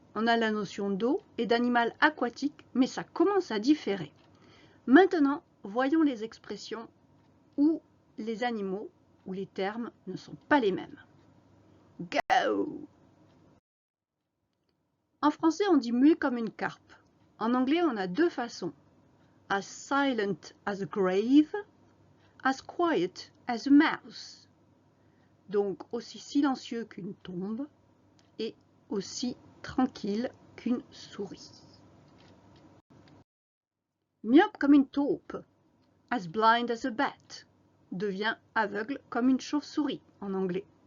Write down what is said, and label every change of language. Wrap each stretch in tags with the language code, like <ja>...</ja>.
<fr>On a la notion d'eau et d'animal aquatique, mais ça commence à différer. Maintenant, voyons les expressions où les animaux ou les termes ne sont pas les mêmes. Go! En français, on dit muet comme une carpe. En anglais, on a deux façons.</fr> <en>As silent as a grave, as quiet as a mouse.</en> <fr>Donc aussi silencieux qu'une tombe et aussi tranquille qu'une souris. Myope comme une taupe,</fr> <en>as blind as a bat,</en> <fr>devient aveugle comme une chauve-souris en anglais.</fr>